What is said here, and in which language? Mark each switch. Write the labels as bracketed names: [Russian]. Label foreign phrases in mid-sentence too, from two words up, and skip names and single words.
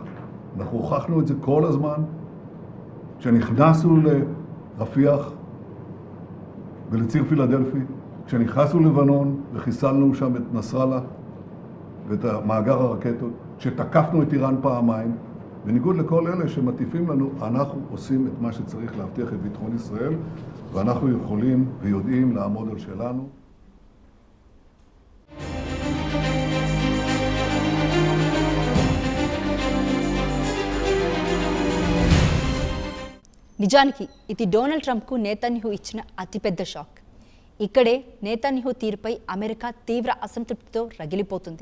[Hebrew] אנחנו הוכחנו את זה כל הזמן. כשנכנסנו לרפיח ולציר פילדלפי, כשנכנסנו לבנון וחיסלנו שם את נסראללה ואת מאגר הרקטות, כשתקפנו את איראן פעמיים, בניגוד לכל אלה שמטיפים לנו, אנחנו עושים את מה שצריך להבטיח את ביטחון ישראל, ואנחנו יכולים ויודעים לעמוד על שלנו. [Telugu] నిజానికి ఇది డొనాల్డ్ ట్రంప్కు నేతన్యాహు ఇచ్చిన అతిపెద్ద షాక్. ఇక్కడే నేతన్యాహు తీరుపై అమెరికా తీవ్ర అసంతృప్తితో రగిలిపోతుంది.